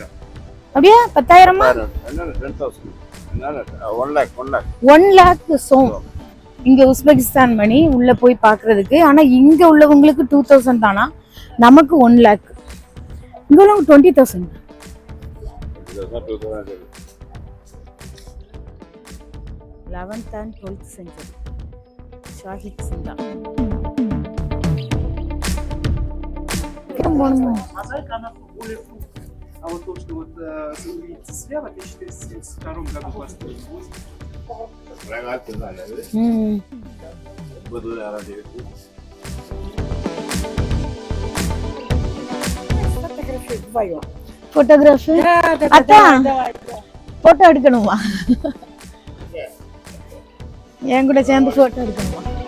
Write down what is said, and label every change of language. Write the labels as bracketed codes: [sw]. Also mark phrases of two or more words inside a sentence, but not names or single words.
[ta] அப்படியா? 10,000? 1 lakh சோம் இங்க உஸ்பெகிஸ்தான் மணி உள்ள போய் பாக்குறதுக்கு. ஆனா இங்க உள்ளவங்களுக்கு 2000 தானா, நமக்கு 1 lakh. இங்க உள்ளவங்க 20,000. [en] 11th and 12th century [ta] ஷாஹித் சிந்தா. [ru] А вот то, что вот вы видите слева, в 1472 году построили. [en] photography photo [ta] எடுக்கணுமா? என் கூட சேர்ந்து போட்டோ எடுக்கணுமா?